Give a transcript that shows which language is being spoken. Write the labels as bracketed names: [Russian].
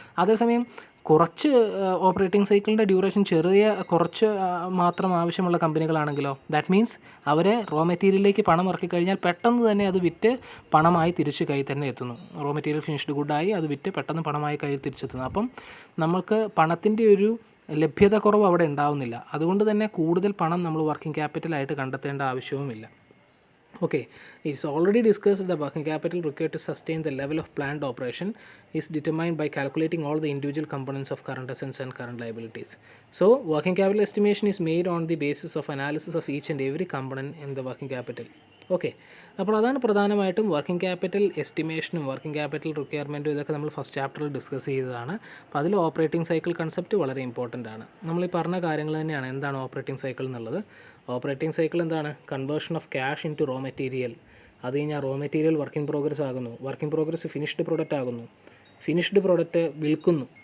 [Malayalam] അതേസമയം കുറച്ച് ഓപ്പറേറ്റിംഗ് സൈക്കിളിൻ്റെ ഡ്യൂറേഷൻ കുറച്ച് മാത്രം ആവശ്യമുള്ള കമ്പനികളാണെങ്കിലോ, [English] that means [Malayalam] അവരെ റോ മെറ്റീരിയലിലേക്ക് പണം ഇറക്കി കഴിഞ്ഞാൽ പെട്ടെന്ന് തന്നെ അത് വിറ്റ് പണമായി തിരിച്ച് കയ്യിൽ തന്നെ എത്തുന്നു. റോ മെറ്റീരിയൽ ഫിനിഷ്ഡ് ഗുഡായി അത് വിറ്റ് പെട്ടെന്ന് പണമായി കയ്യിൽ തിരിച്ചെത്തുന്നു. അപ്പം നമുക്ക് പണത്തിൻ്റെ ഒരു ലഭ്യത കുറവ് അവിടെ ഉണ്ടാവുന്നില്ല. അതുകൊണ്ട് തന്നെ കൂടുതൽ പണം നമ്മൾ working ക്യാപിറ്റലായിട്ട് കണ്ടെത്തേണ്ട ആവശ്യവുമില്ല. [English] Okay, it's already discussed the working capital required to sustain the level of planned operation is determined by calculating all the individual components of current assets and current liabilities. So, working capital estimation is made on the basis of analysis of each and every component in the working capital. [Malayalam] Okay, അപ്പോൾ അതാണ് പ്രധാനമായിട്ടും working capital എസ്റ്റിമേഷനും working capital റിക്വയർമെൻറ്റും ഇതൊക്കെ നമ്മൾ first ചാപ്റ്ററിൽ discuss ചെയ്തതാണ്. അപ്പോൾ അതിൽ operating cycle concept വളരെ ഇമ്പോർട്ടൻ്റ് ആണ്. നമ്മൾ ഈ പറഞ്ഞ കാര്യങ്ങൾ തന്നെയാണ് എന്താണ് ഓപ്പറേറ്റിംഗ് സൈക്കിൾ എന്നുള്ളത്. ഓപ്പറേറ്റിംഗ് സൈക്കിൾ എന്താണ്? [English] Conversion of cash into raw material. [Malayalam] അത് കഴിഞ്ഞാൽ raw material work in progress ആകുന്നു, work in progress finished product ആകുന്നു, ഫിനിഷ്ഡ് പ്രോഡക്റ്റ് വിൽക്കുന്നു.